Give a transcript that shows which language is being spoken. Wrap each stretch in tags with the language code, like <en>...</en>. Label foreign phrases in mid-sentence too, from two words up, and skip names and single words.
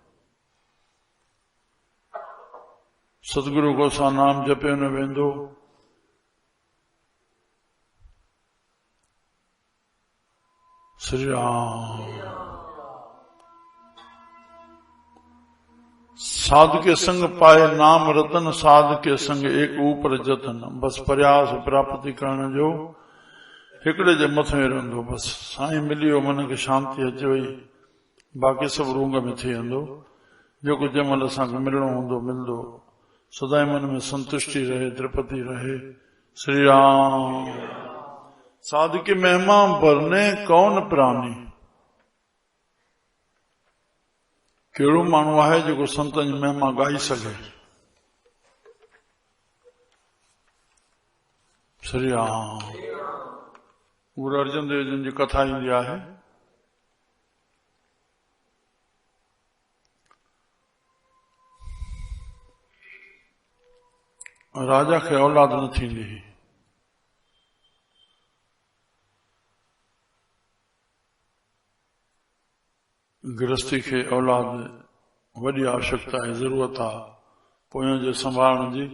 <sd>सतगुरु को सा नाम जपे न वेंदो, श्री राम।</sd> <pa>ਸਾਧ ਕੇ ਸੰਗ ਪਾਏ ਨਾਮ ਰਤਨ, ਸਾਧ ਕੇ ਸੰਗ ਏਕ ਊਪਰ ਜਤਨ।</pa> <sd>बस प्रयास प्राप्ति करण जो हिकड़े जे मथे रहंदो। बस साईं मिलियो, मन खे शांति अचे वई, बाक़ी सभु रूंग में थी वेंदो। जेको जंहिं महिल असांखे मिलणो हूंदो मिलंदो। सदाई मन में संतुष्टि रहे, तृप्ति रहे। श्री राम।</sd> <pa>ਸਾਧ ਕੀ ਮਹਿਮਾ ਭਰਨੇ ਕੌਨ ਪ੍ਰਾਣੀ।</pa> <sd>कहिड़ो माण्हू आहे जेको संतनि जी महिमा ॻाई सघे। श्री राम। गुरु अर्जन देव जिन जी कथा ईंदी आहे। राजा खे औलाद न थींदी हुई। गृहस्थी खे औलाद वॾी आवश्यकता आहे, ज़रूरत आहे पोयां जे संभालण जी।</sd>